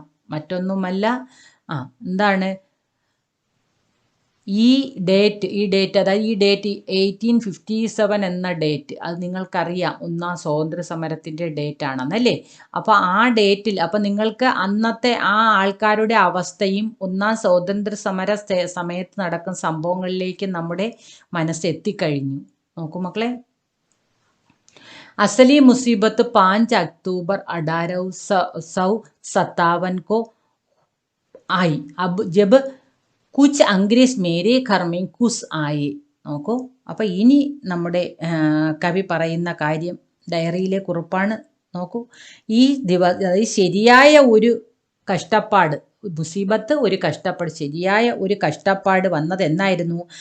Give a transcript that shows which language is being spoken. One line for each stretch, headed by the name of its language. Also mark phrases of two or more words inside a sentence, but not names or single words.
Malayalam: മറ്റൊന്നുമല്ല, എന്താണ് ഈ ഡേറ്റ്, അതായത് ഈ ഡേറ്റ് 1857 എന്ന ഡേറ്റ്, അത് നിങ്ങൾക്കറിയാം, ഒന്നാം സ്വാതന്ത്ര്യ സമരത്തിൻ്റെ ഡേറ്റ് ആണെന്നല്ലേ. അപ്പോൾ ആ ഡേറ്റിൽ, അപ്പോൾ നിങ്ങൾക്ക് അന്നത്തെ ആ ആൾക്കാരുടെ അവസ്ഥയും ഒന്നാം സ്വാതന്ത്ര്യ സമയത്ത് നടക്കുന്ന സംഭവങ്ങളിലേക്ക് നമ്മുടെ മനസ്സ് എത്തിക്കഴിഞ്ഞു. നോക്കൂ മക്കളെ,
Hindi: असली मुसीबत 5 अक्टूबर 1857 को आई. अब जब कुछ अंग्रेज़ मेरे घर में घुस आए.
Malayalam: നോക്കൂ, അപ്പം ഇനി നമ്മുടെ കവി പറയുന്ന കാര്യം ഡയറിയിലെ കുറിപ്പാണ്. നോക്കൂ, ഈ അതായത് ശരിയായ ഒരു കഷ്ടപ്പാട്, മുസീബത്ത് ഒരു കഷ്ടപ്പാട്, ശരിയായ ഒരു കഷ്ടപ്പാട് വന്നത് എന്നായിരുന്നു?